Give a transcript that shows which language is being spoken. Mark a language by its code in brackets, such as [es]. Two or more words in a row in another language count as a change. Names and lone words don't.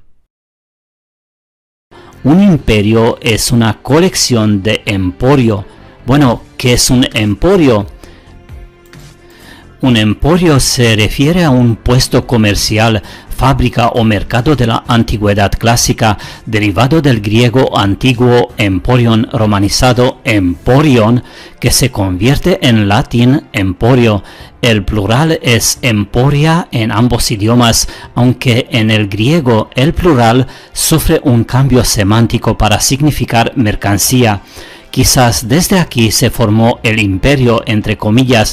[es] Un imperio es una colección de emporio. Bueno, ¿qué es un emporio? Un emporio se refiere a un puesto comercial, fábrica o mercado de la antigüedad clásica, derivado del griego antiguo emporion romanizado emporion, que se convierte en latín emporio. El plural es emporia en ambos idiomas, aunque en el griego el plural sufre un cambio semántico para significar mercancía. Quizás desde aquí se formó el imperio, entre comillas.